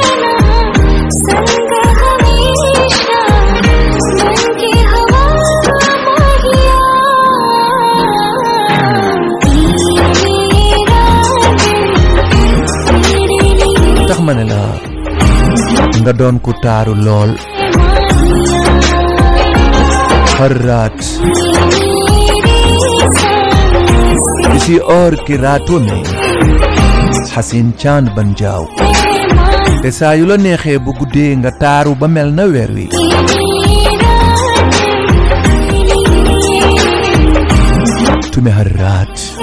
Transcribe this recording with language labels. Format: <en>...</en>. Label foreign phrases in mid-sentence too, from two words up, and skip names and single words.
<wo>tax ma ne la nga doon ku taaru lool xarraat</wo> <hi>किसी और की रातों में हसीन चांद बन जाओ</hi> <wo>te saa yu la neexee bu guddee nga taaru ba mel na weer wi</wo> <hi>तुम्हें हर रात</hi>